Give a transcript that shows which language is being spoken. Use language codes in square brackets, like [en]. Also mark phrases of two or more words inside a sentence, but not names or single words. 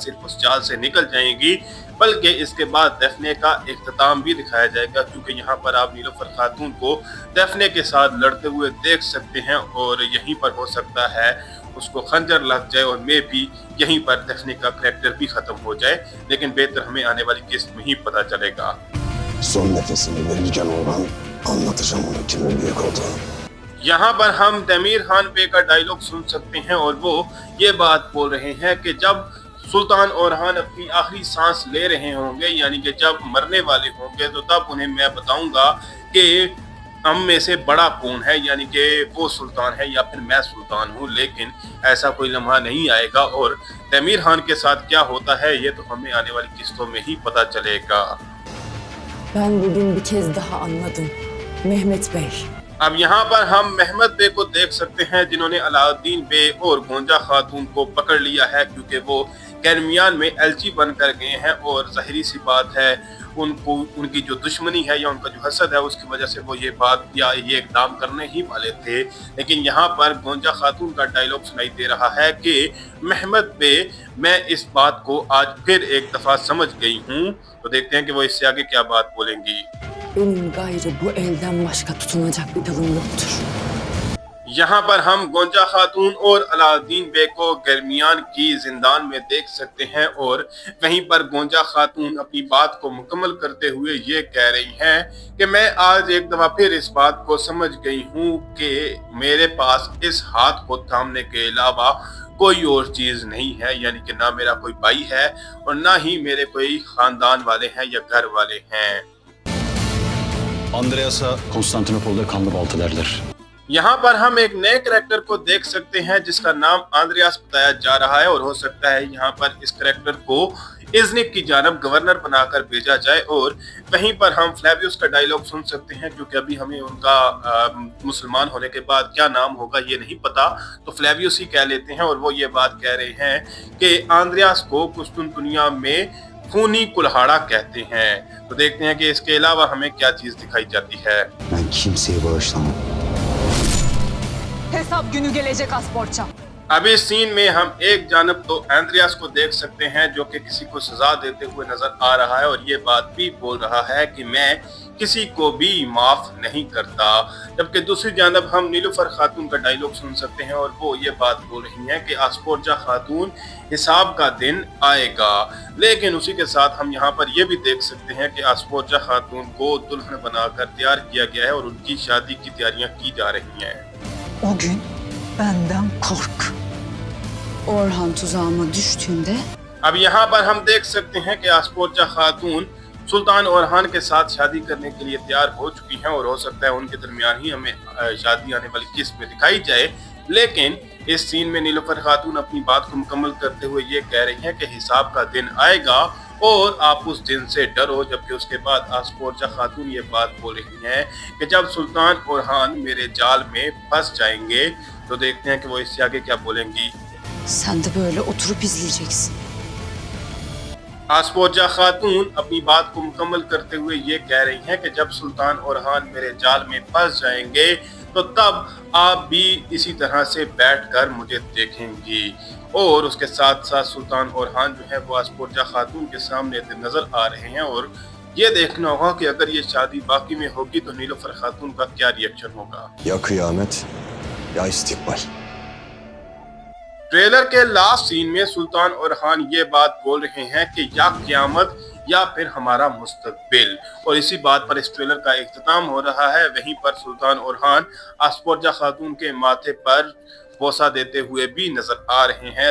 [hi] सिर्फ उस जाल से निकल जाएंगी बल्कि इसके बाद दफने का इख्तिताम भी दिखाया जाएगा, क्योंकि यहाँ पर आप नीलोफर खातून को दफने के साथ लड़ते हुए देख सकते हैं और यहीं पर हो सकता है उसको खंजर लग जाए और मे भी यहीं पर दफने का करैक्टर भी खत्म हो जाए, लेकिन बेहतर हमें आने वाली किस्त में ही पता चलेगा। [tr] Son nefesini verirken Orhan anlatacağım ona kimin büyük olduğunu. [hi] यहाँ पर हम दमीर खान बे का डायलॉग सुन सकते हैं और वो ये बात बोल रहे हैं कि जब सुल्तान ओरहान अपनी आखिरी सांस ले रहे होंगे, यानी कि जब मरने वाले होंगे, तो तब उन्हें मैं बताऊंगा कि हम में से बड़ा कौन है, यानी कि वो सुल्तान है या फिर मैं सुल्तान हूँ। लेकिन ऐसा कोई लम्हा नहीं आएगा और दमीर खान के साथ क्या होता है ये तो हमें आने वाली किस्तों में ही पता चलेगा। [tr] Ben bugün bir kez daha anladım. Mehmet Bey. [hi] अब यहाँ पर हम मेहमद बे को देख सकते हैं जिन्होंने अलाउद्दीन बे और गोंजा खातून को पकड़ लिया है, क्योंकि वो कैरमियान में एलची बनकर गए हैं और जाहिर सी बात है उनको उनकी जो दुश्मनी है या उनका जो हसद है उसकी वजह से वो ये बात या ये इकदाम करने ही वाले थे। लेकिन यहाँ पर गोंजा खातून का डायलॉग सुनाई दे रहा है कि मेहमद बे मैं इस बात को आज फिर एक दफा समझ गई हूँ। तो देखते हैं कि वो इससे आगे क्या बात बोलेंगी। [tr] Benim gayrı bu elden başka tutunacak bir dalım yoktur. [hi] यहाँ पर हम गोंजा खातून और अलाउद्दीन बे को दरमियान की जिंदान में देख सकते हैं और वहीं पर गोंजा खातून अपनी बात को मुकम्मल करते हुए ये कह रही हैं कि मैं आज एक दफा फिर इस बात को समझ गई हूँ कि मेरे पास इस हाथ को थामने के अलावा कोई और चीज नहीं है, यानी कि ना मेरा कोई भाई है और ना ही मेरे कोई खानदान वाले हैं या घर वाले हैं। [tr] Andreas'a Konstantinopol'da kanlı balta derler. [hi] यहाँ पर हम एक नए कैरेक्टर को देख सकते हैं जिसका नाम आंद्रियास बताया जा रहा है और हो सकता है यहाँ पर इस कैरेक्टर को इज़निक की जानब गवर्नर बनाकर भेजा जाए। और वहीं पर हम फ्लेवियस का डायलॉग सुन सकते हैं क्योंकि अभी हमें उनका मुसलमान होने के बाद क्या नाम होगा ये नहीं पता, तो फ्लेवियस ही कह लेते हैं। और वो ये बात कह रहे हैं कि आंद्रियास को कुस्तुनतुनिया में खूनी कुल्हाड़ा कहते हैं। तो देखते हैं कि इसके अलावा हमें क्या चीज दिखाई जाती है। [tr] Ben kimseye bağışlamam. Hesap günü gelecek Asporça. [hi] अब इस सीन में हम एक जानब तो एंड्रियास को देख सकते हैं जो कि किसी को सजा देते हुए नजर आ रहा है और ये बात भी बोल रहा है कि मैं किसी को भी माफ नहीं करता, जबकि दूसरी जानब हम नीलुफर खातून का डायलॉग सुन सकते हैं और वो ये बात बोल रही हैं कि आस्पोर्जा खातून हिसाब का दिन आएगा। लेकिन उसी के साथ हम यहाँ पर ये भी देख सकते हैं कि आस्पोर्जा खातून को दुल्हन बनाकर तैयार किया गया है और उनकी शादी की तैयारियां की जा रही हैं। [tr] O gün benden kork. Orhan tuzağıma düştüğünde [hi] अब यहाँ पर हम देख सकते हैं कि आस्पोर्जा खातून सुल्तान ओरहान के साथ शादी करने के लिए तैयार हो चुकी हैं और हो सकता है उनके दरमियान ही हमें शादी आने वाली किस्त में दिखाई जाए। लेकिन इस सीन में नीलुफर खातून अपनी बात को मुकम्मल करते हुए ये कह रही हैं कि हिसाब का दिन आएगा और आप उस दिन से डरो, जबकि उसके बाद आस्पोर्जा खातून ये बात बोल रही हैं कि जब सुल्तान ओरहान मेरे जाल में फंस जाएंगे। तो देखते हैं कि वो इससे आगे क्या बोलेंगी। [tr] sen de böyle oturup izleyeceksin. [hi] आस्पोर्जा खातून अपनी बात को मुकम्मल करते हुए ये कह रही हैं कि जब सुल्तान ओरहान मेरे जाल में फंस जाएंगे तो तब आप भी इसी तरह से बैठकर मुझे देखेंगी। और उसके साथ साथ सुल्तान ओरहान जो है वो आस्पोर्जा खातून के सामने नजर आ रहे हैं और ये देखना होगा कि अगर ये शादी बाकी में होगी तो नीलुफर खातून का क्या रिएक्शन होगा। [tr] Ya kıyamet ya istikbal. [hi] ट्रेलर के [en] last scene [hi] में सुल्तान ओरहान ये बात बोल रहे हैं कि या क़यामत या फिर हमारा मुस्तकबिल, और इसी बात पर इस ट्रेलर का इख्तिताम हो रहा है। वहीं पर सुल्तान ओरहान आस्पोर्जा खातून के माथे पर बोसा देते हुए भी नजर आ रहे हैं।